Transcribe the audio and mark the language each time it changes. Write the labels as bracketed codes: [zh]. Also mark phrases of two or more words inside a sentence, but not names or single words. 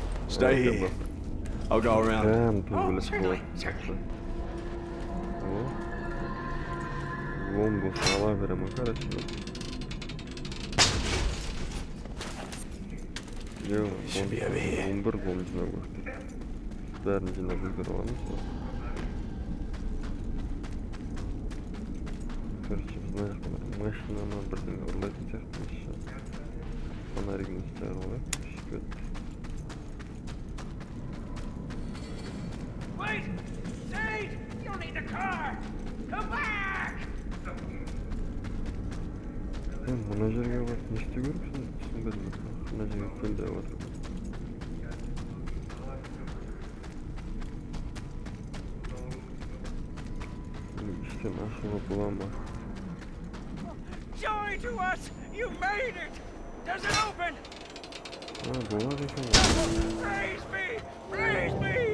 [en] Stay here. I'll go around. [kk] Төбелес болады. Лом болса ала берем, короче. [en] Should be over here. [kk] 11 лом жинап өтті. Бәрін жинап үлгеріп аламыз. Короче, біз мына жақтан машинаны бірдеңе ұрлайтын сияқтымыз. Фонаригімізді жағып алайық. Шүкет. [en] Wait! Sage! You'll need the car! Come back! [kk] Мына жерге барып не істеу керексің? Түсінбедім. Мына жерге кел деп отыр. Іштен ашуға бола ма? [en] Joy to us! You made it! Does it open? [kk] Болады екен. [en] Praise me! Praise me!